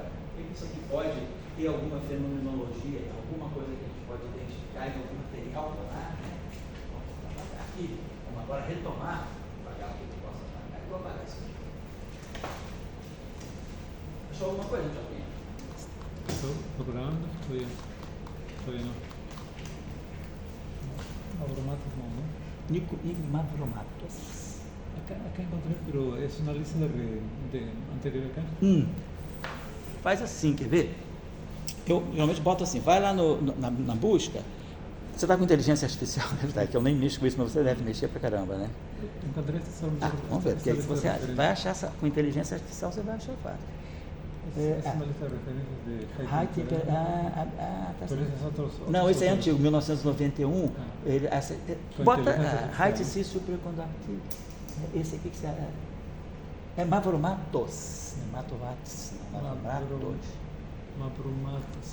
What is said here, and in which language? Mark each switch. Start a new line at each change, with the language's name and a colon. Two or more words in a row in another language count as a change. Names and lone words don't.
Portuguese: Porque isso aqui pode ter alguma fenomenologia, alguma coisa que a gente pode identificar em algum material planar, né? Vamos apagar aqui, vamos agora retomar, apagar o que eu posso apagar. Eu vou apagar isso aqui. Achou alguma coisa, Joaquim? Estou procurando,
Spanish: todavía no. Mavromatos no, ¿no? Nico Mavromatos. Acá encontré, pero es una lista de anterior acá.
Portuguese: Faz assim, quer ver? Eu geralmente boto assim, vai lá na busca. Você está com inteligência artificial, né? Que eu nem mexo com isso, mas você deve mexer pra caramba, né?
Spanish: Encontré esta só.
Portuguese: Vamos ver, porque aí se você vai achar com inteligência artificial, você vai achar fácil.
Spanish: Es una lista de referencias de
Portuguese: Tá certo. Não, esse é antigo, 1991. Bota
English: Height C Superconductive.
Portuguese: Esse aqui que você. É Mavromatos. Mavromatos. Mavromatos.